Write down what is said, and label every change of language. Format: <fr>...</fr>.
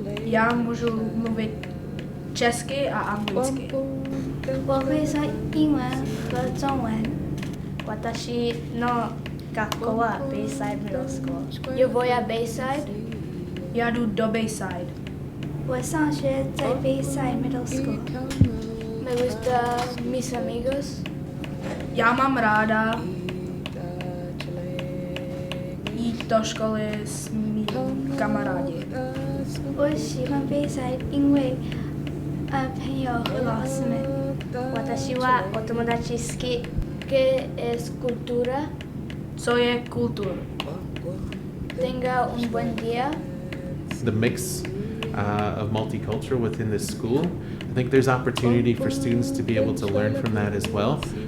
<cs>Já můžu mluvit česky a anglicky.</cs> <zh>我会说英文和中文。</zh> <ja>私の学校は Bayside Middle School.</ja> <es>Yo voy a Bayside.</es> <cs>Já jdu do Bayside.</cs> <zh>我上学在 Bayside Middle School.</zh> <es>Me gusta mis amigos.</es> <cs>Já mám ráda jít do školy s mými kamarádi.</cs> <zh>我喜欢 Bayside 因为朋友和老师们。</zh> <ja>私はお友達好き。</ja> <es>¿Qué es cultura?</es> <cs>Co je kultura?</cs> <es>Tenga un buen día.</es> <en>The mix of multicultural within this school, I think there's opportunity for students to be able to learn from that as well.</en>